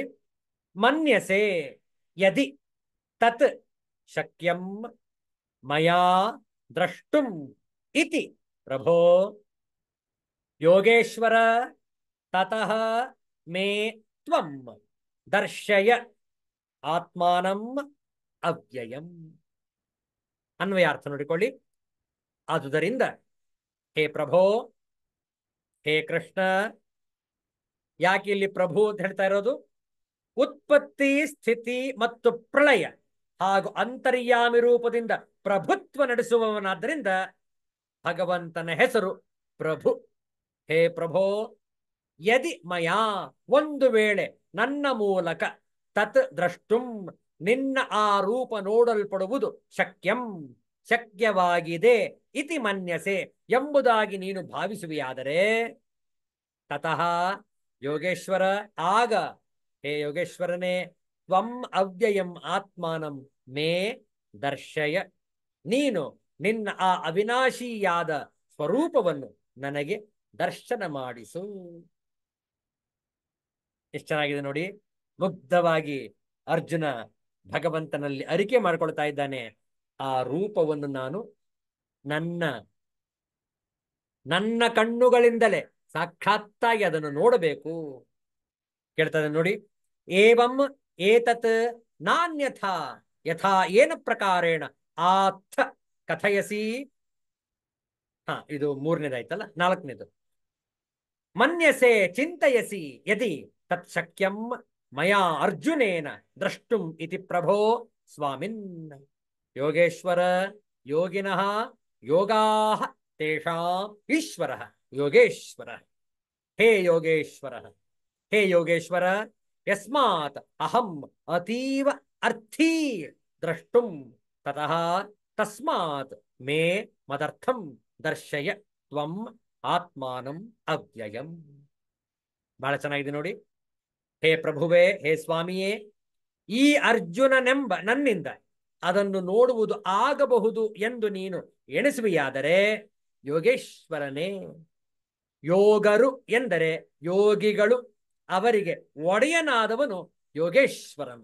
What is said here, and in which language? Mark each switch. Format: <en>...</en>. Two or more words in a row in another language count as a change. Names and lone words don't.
<sa>ಮನ್ಯಸೆ ಯದಿ ತತ್ ಶಕ್ಯಂ ಮಯಾ ದ್ರಷ್ಟುಂ ಇತಿ ಪ್ರಭೋ ಯೋಗೇಶ್ವರ ತತಃ ಮೇ ತ್ವಂ ದರ್ಶಯ ಆತ್ಮಾನಂ ಅವ್ಯಯಂ.</sa> <kn>ಅನ್ವಯಾರ್ಥ ನೋಡಿಕೊಳ್ಳಿ. ಆದುದರಿಂದ ಹೇ ಪ್ರಭೋ, ಹೇ ಕೃಷ್ಣ, ಯಾಕೆ ಇಲ್ಲಿ ಪ್ರಭು ಅಂತ ಹೇಳ್ತಾ ಇರೋದು? ಉತ್ಪತ್ತಿ, ಸ್ಥಿತಿ ಮತ್ತು ಪ್ರಳಯ ಹಾಗೂ ಅಂತರ್ಯಾಮಿ ರೂಪದಿಂದ ಪ್ರಭುತ್ವ ನಡೆಸುವವನಾದ್ದರಿಂದ ಭಗವಂತನ ಹೆಸರು ಪ್ರಭು.</kn> <sa>ಹೇ ಪ್ರಭೋ, ಯದಿ ಮಯಾ,</sa> <kn>ಒಂದು ವೇಳೆ ನನ್ನ ಮೂಲಕ, ತತ್ ದ್ರಷ್ಟುಂ, ನಿನ್ನ ಆ ರೂಪ ನೋಡಲ್ಪಡುವುದು, ಶಕ್ಯಂ, ಶಕ್ಯವಾಗಿದೆ,</kn> <sa>ಇತಿ ಮನ್ಯಸೆ,</sa> <kn>ಎಂಬುದಾಗಿ ನೀನು ಭಾವಿಸುವಿಯಾದರೆ,</kn> <sa>ತತಃ ಯೋಗೇಶ್ವರ,</sa> <kn>ಆಗ ಹೇ ಯೋಗೇಶ್ವರನೇ,</kn> <sa>ತ್ವಂ ಅವ್ಯಯಂ ಆತ್ಮಾನಂ ಮೇ ದರ್ಶಯ,</sa> <kn>ನೀನು ನಿನ್ನ ಆ ಅವಿನಾಶಿಯಾದ ಸ್ವರೂಪವನ್ನು ನನಗೆ ದರ್ಶನ ಮಾಡಿಸು. ಎಷ್ಟು ಚೆನ್ನಾಗಿದೆ ನೋಡಿ. ಮುಗ್ಧವಾಗಿ ಅರ್ಜುನ ಭಗವಂತನಲ್ಲಿ ಅರಿಕೆ ಮಾಡ್ಕೊಳ್ತಾ ಇದ್ದಾನೆ. ಆ ರೂಪವನ್ನು ನಾನು ನನ್ನ ನನ್ನ ಕಣ್ಣುಗಳಿಂದಲೇ ಸಾಕ್ಷಾತ್ತಾಗಿ ಅದನ್ನು ನೋಡಬೇಕು. ಕೇಳ್ತದೆ ನೋಡಿ.</kn> <sa>ಏವಂ ಏತತ್ ನಾನ್ಯಥಾ ಯಥಾ ಏನ ಪ್ರಕಾರೇಣ ಆಥ ಕಥಯಸಿ.</sa> <kn>ಇದು ಮೂರನೇದಾಯ್ತಲ್ಲ, ನಾಲ್ಕನೇದು.</kn> <sa>ಮನ್ಯಸೆ ಚಿಂತಯಸಿ ಯದಿ ತತ್ ಶಕ್ಯಂ ಮಯಾ ಅರ್ಜುನೇನ ದ್ರಷ್ಟುಂ ಇತಿ ಪ್ರಭೋ ಸ್ವಾಮಿನ್. ಯೋಗೇಶ್ವರ ಯೋಗಿನಃ ಯೋಗಾಃ ತೇಷಾಂ ಈಶ್ವರಃ ಯೋಗೇಶ್ವರ. ಹೇ ಯೋಗೇಶ್ವರ, ಹೇ ಯೋಗೇಶ್ವರ, ಯಸ್ಮಾತ್ ಅಹಂ ಅತೀವ ಅರ್ಥೀ ದ್ರಷ್ಟುಂ ತತಃ ತಸ್ಮಾತ್ ಮೇ ಮದರ್ಥಂ ದರ್ಶಯ ತ್ವಂ ಆತ್ಮಾನಂ ಅವ್ಯಯಂ.</sa> <kn>ಬಹಳ ಚೆನ್ನಾಗಿದೆ ನೋಡಿ. ಹೇ ಪ್ರಭುವೇ, ಹೇ ಸ್ವಾಮಿಯೇ, ಈ ಅರ್ಜುನನೆಂಬ ನನ್ನಿಂದ ಅದನ್ನು ನೋಡುವುದು ಆಗಬಹುದು ಎಂದು ನೀನು ಎಣಿಸುವಿಯಾದರೆ, ಯೋಗೇಶ್ವರನೇ, ಯೋಗರು ಎಂದರೆ ಯೋಗಿಗಳು, ಅವರಿಗೆ ಒಡೆಯನಾದವನು ಯೋಗೇಶ್ವರನು.</kn>